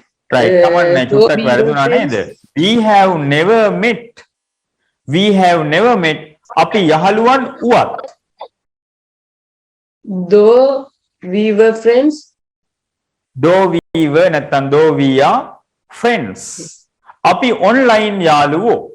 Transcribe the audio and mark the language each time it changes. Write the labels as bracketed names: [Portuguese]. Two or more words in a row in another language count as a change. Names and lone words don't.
[English] Right. [Sinhala] තමන්නේ චුට්ටක් වැරදුනා නේද? [English] We have never met. We have never met. [Sinhala] අපි යහළුවන් වුවත්. [English] Though we were friends. Though we were නැත්නම් though we are friends. [Sinhala] අපි online යාළුවෝ.